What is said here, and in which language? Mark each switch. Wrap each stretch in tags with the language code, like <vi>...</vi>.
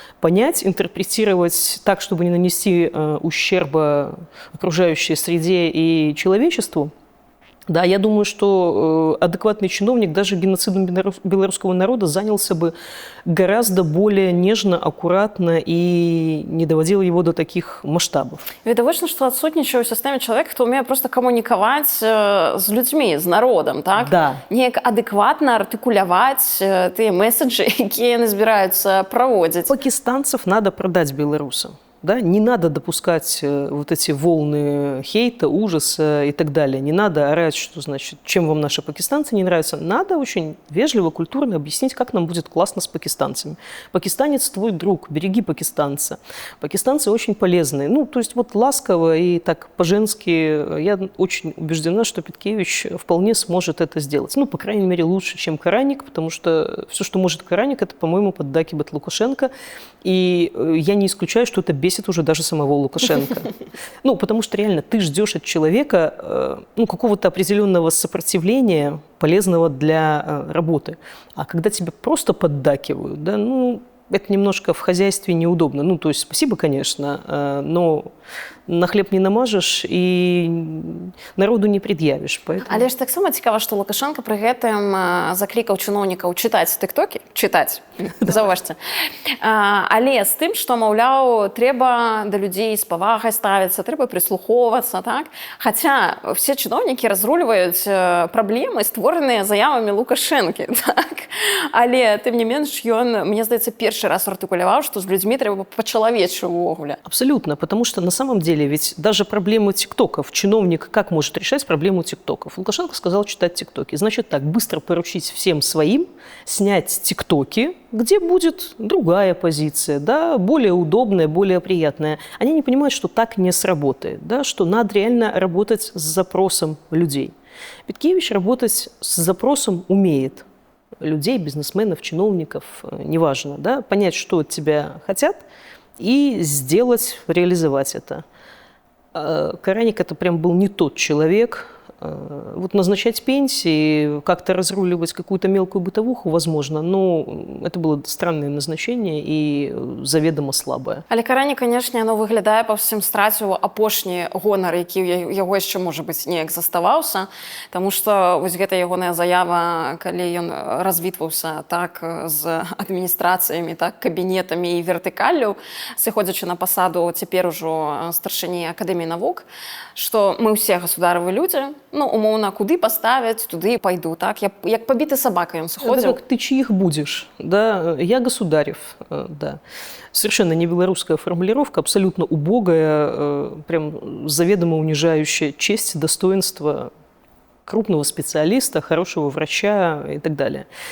<ru>Понять, интерпретировать так, чтобы не нанести ущерба окружающей среде и человечеству. Да, я думаю, что адекватный чиновник даже геноцидом белорусского народа занялся бы гораздо более нежно, аккуратно и не доводил его до таких масштабов.</ru> <be>Відавочна, што адсутнічае ў сістэме чалавек, хто ўмее проста камунікаваць з людзьмі, з народам, так?</be> <ru>Да.</ru> <be>Неяк адэкватна артыкуляваць тыя месседжы, якія яны збіраюцца праводзіць.</be> <ru>Пакистанцев надо продать белорусам. Да? Не надо допускать вот эти волны хейта, ужаса и так далее. Не надо орать, что, значит, чем вам наши пакистанцы не нравятся. Надо очень вежливо, культурно объяснить, как нам будет классно с пакистанцами. Пакистанец твой друг, береги пакистанца. Пакистанцы очень полезные. Ну, то есть вот ласково и так по-женски. Я очень убеждена, что Петкевич вполне сможет это сделать. Ну, по крайней мере, лучше, чем Караник, потому что все, что может Караник, это, по-моему, поддакивать Лукашенко. И я не исключаю, что это бесит уже даже самого Лукашенко. Ну, потому что реально ты ждешь от человека какого-то определенного сопротивления, полезного для работы. А когда тебе просто поддакивают, да, это немножко в хозяйстве неудобно. Ну, то есть спасибо, конечно, но на хлеб не намажешь</ru> <be>і народу не пред'явіш.</be> <ru>Поэтому...</ru> <be>Але ж таксама цікава, што Лукашенко пры гэтым заклікаў чыноўнікаў чытаць тыктокі, чытаць, заўважце. Але з тым, што, маўляў, трэба да людзей з павагай ставіцца, трэба прыслухоўвацца, так? Хаця все чыноўнікі разруліваюць праблемы, створаныя заявамі Лукашэнкі, так? Але, тым не менш, ён, мне здаецца, першы раз артыкуляваў, што з людзьмі трэба па-чалавечы ўвогуле.</be> <ru>Абсолютно, потому что на самом деле ведь даже проблему тиктоков, чиновник как может решать проблему тиктоков? Лукашенко сказал читать тиктоки. Значит так, быстро поручить всем своим, снять тиктоки, где будет другая позиция, да, более удобная, более приятная. Они не понимают, что так не сработает, да, что надо реально работать с запросом людей. Петкевич работать с запросом умеет. Людей, бизнесменов, чиновников, неважно, да, понять, что от тебя хотят, и сделать, реализовать это. Караник это прям был не тот человек. Вот назначать пенсии, как-то разруливать какую-то мелкую бытовуху, возможно, но это было странное назначение и заведомо слабое.</ru> <be>Але Каранік, канешне, яно выглядае па ўсім страціў апошні гонар, які ў яго яшчэ, можа быць, неяк заставаўся, таму што вось гэта ягоная заява, калі ён развітваўся так з адміністрацыямі, так, кабінетамі і вертыкаллю, сыходзячы на пасаду цяпер ужо старшыні Акадэміі навук, што мы ўсе государовы людзі, ну, умоўна, куды поставить, туды пойду, так?</be> <ru>Як побитый собака он сходил. Это как ты чьих будешь, да? Я государев, да. Совершенно не белорусская формулировка, абсолютно убогая, прям заведомо унижающая честь, достоинство крупного специалиста, хорошего врача и так далее.</ru>